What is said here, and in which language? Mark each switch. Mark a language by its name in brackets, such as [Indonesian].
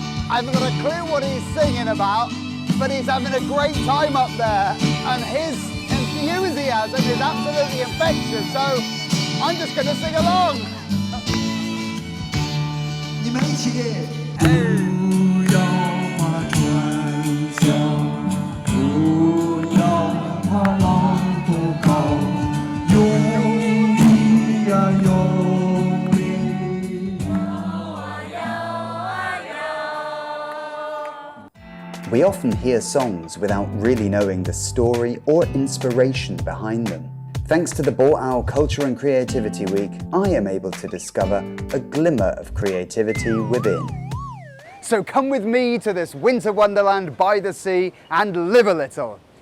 [English] I haven't got a clue what he's singing about, but he's having a great time up there, and his enthusiasm is absolutely infectious, so I'm just going to sing along. [Chinese] 你们一起。不要怕转向，不要怕浪不高，用力呀用力。 [English] We often hear songs without really knowing the story or inspiration behind them. Thanks to the Boao Culture and Creativity Week, I am able to discover a glimmer of creativity within. So come with me to this winter wonderland by the sea and live a little.